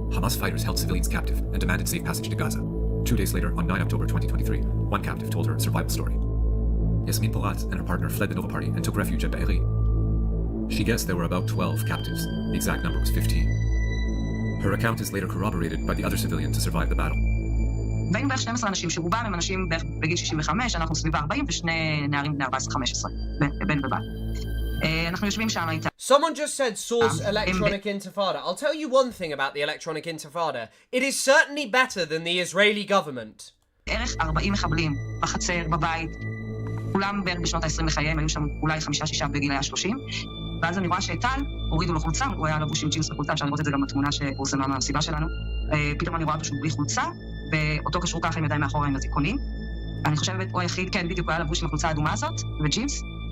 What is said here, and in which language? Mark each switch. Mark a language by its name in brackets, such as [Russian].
[English] Hamas fighters held civilians captive and demanded safe passage to Gaza. 2 days later, on 9 October 2023, one captive told her survival story. Yasmin Porat and her partner fled the Nova Party and took refuge at Be'eri. She guessed there were about 12 captives. The exact number was 15. Her account is later corroborated by the other civilians to survive the battle. [Hebrew] והיינו בערך 12 אנשים, שרובם הם אנשים בערך בגיל 65, אנחנו סביב 40 ושני נערים בני 14-15, בן ובת. אנחנו יושבים שם איתה. [English] Someone just said source electronic intifada. I'll tell you one thing about the electronic intifada. It is certainly better than the Israeli government. [Hebrew] בערך 40 מחבלים בחצר, בבית. כולם בערך בשנות ה-20 לחייהם, היו שם אולי 5-6 בגיל היה 30. ואז אני רואה שטל, הורידו לו חולצה, הוא היה לבוש עם ג'ינס וחולצה, אפשר לראות את זה גם בתמונה שפורסמה מהמסיבה שלנו. פתאום אני רואה אותו שהוא בלי חולצה, ואותו קשור ככה עם ידיים מאחורה עם הזיכונים. אני חושבת, הוא היחיד, כן, בדיוק הוא היה לבוש עם החולצה האדומה הזאת, וג'ינס.